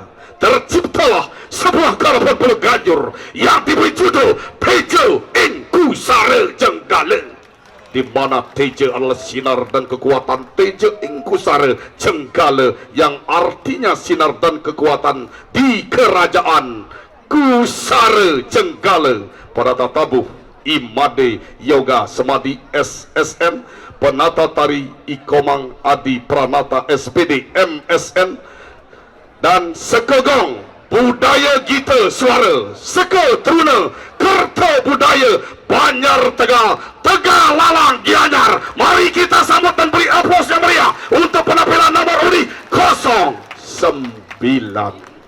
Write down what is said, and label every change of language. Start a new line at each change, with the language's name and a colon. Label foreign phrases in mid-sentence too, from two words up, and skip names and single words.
Indonesian: Terciptalah sebuah garapan Balaganjur yang diberi judul Teja ing Kusara Jenggala, di mana Teja adalah sinar dan kekuatan Teja ing Kusara Jenggala, yang artinya sinar dan kekuatan di kerajaan Kusara Jenggala. Pada tatabuh Imade Yoga Semadi SSN, penata tari Ikomang Adi Pranata SPD MSN, dan Sekegong Budaya Gita Suara Seke Truna Kerta Budaya Banjar Tegal, Tegal Lalang Gianyar. Mari kita sambut dan beri aplaus yang meriah untuk penampilan nomor undi 09.